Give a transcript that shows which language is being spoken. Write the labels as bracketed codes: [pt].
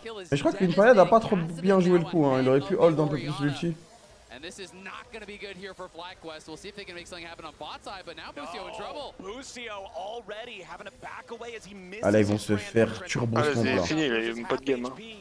[fr] Mais je crois que l'Inspired a pas trop bien joué le coup, hein. Il aurait pu hold un peu plus l'ulti. [en] And this is not going to be good here for FlyQuest. We'll see if they can make something happen on bot side, but now Busio in trouble. Busio already having to back away as he misses. [fr] Ah là, ils vont se faire turbo ce combat là. C'est fini, il n'y a même pas de game. Hein.